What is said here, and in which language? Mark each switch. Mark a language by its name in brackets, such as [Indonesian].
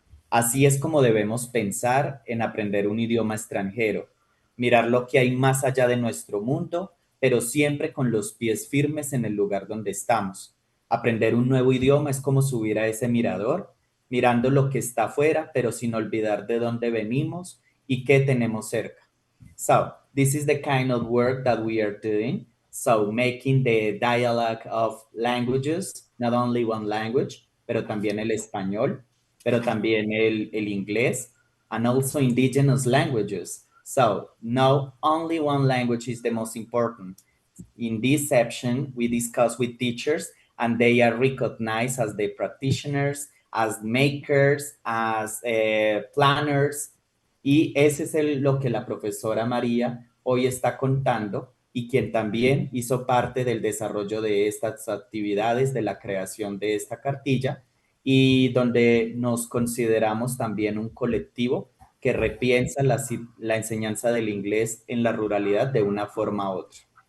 [Spanish] Así es como debemos pensar en aprender un idioma extranjero, mirar lo que hay más allá de nuestro mundo, pero siempre con los pies firmes en el lugar donde estamos. Aprender un nuevo idioma es como subir a ese mirador, mirando lo que está afuera, pero sin olvidar de dónde venimos y qué tenemos cerca. [English] So, this is the kind of work that we are doing. So, making the dialogue of languages, not only one language, [Spanish] pero también el español, pero también el inglés, [English] and also indigenous languages. So, no only one language is the most important. In this section, we discuss with teachers, and they are recognized as the practitioners, as makers, as planners, [Spanish] y ese es lo que la profesora María hoy está contando y quien también hizo parte del desarrollo de estas actividades, de la creación de esta cartilla y donde nos consideramos también un colectivo que repiensa la enseñanza del inglés en la ruralidad de una forma u otra.